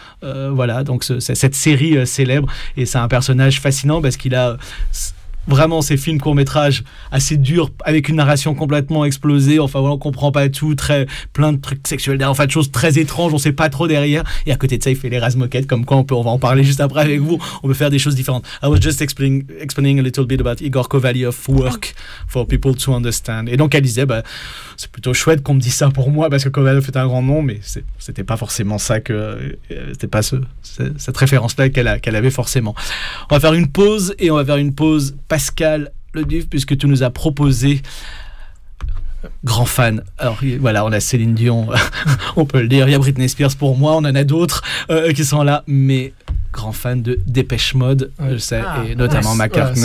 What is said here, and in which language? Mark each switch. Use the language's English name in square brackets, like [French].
[French] Voilà, donc cette série célèbre, et c'est un personnage fascinant parce qu'il a vraiment ces films court-métrages assez durs avec une narration complètement explosée, enfin voilà, on comprend pas tout, très plein de trucs sexuels derrière, enfin de choses très étranges, on sait pas trop derrière, et à côté de ça il fait les Erase Moquette, comme quoi on va en parler juste après avec vous, on peut faire des choses différentes. [English] I was just explaining a little bit about Igor Kovalyov's work for people to understand. [French] Et donc elle disait, bah, c'est plutôt chouette qu'on me dise ça pour moi, parce que Kovalyov est un grand nom, mais c'était pas forcément ça que c'était pas cette référence-là qu'elle avait forcément. On va faire une pause, et on va faire une pause Pascal Le Duf, puisque tu nous as proposé, grand fan, alors voilà, on a Céline Dion, on peut le dire, il y a Britney Spears pour moi, on en a d'autres qui sont là, mais grand fan de Dépêche Mode, je sais, et notamment McCartney.